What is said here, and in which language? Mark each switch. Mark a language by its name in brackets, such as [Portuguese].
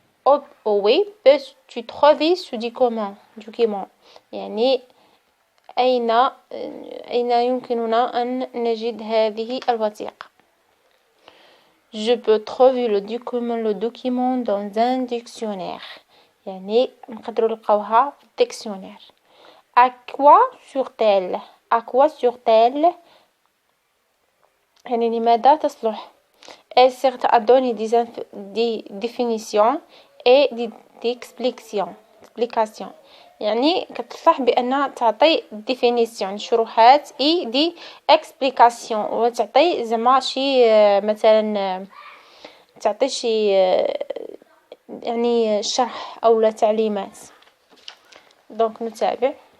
[French] Où peux-tu trouver ce document? يعني أين يمكننا أن نجد هذه الوثيقة؟ Je peux trouver le document dans un dictionnaire. [Arabic] يعني نقدروا نلقاوها في dictionnaire. [French] À quoi sert-elle? À quoi sert-elle? يعني لماذا تصلح؟ Elle sert à donner des définitions et des explications. [Arabic] يعني كتصلح بأنها تعطي definition شروحات et des explications وتعطي زعما شي مثلا تعطي شي يعني شرح أو لا تعليمات. دونك نتابع.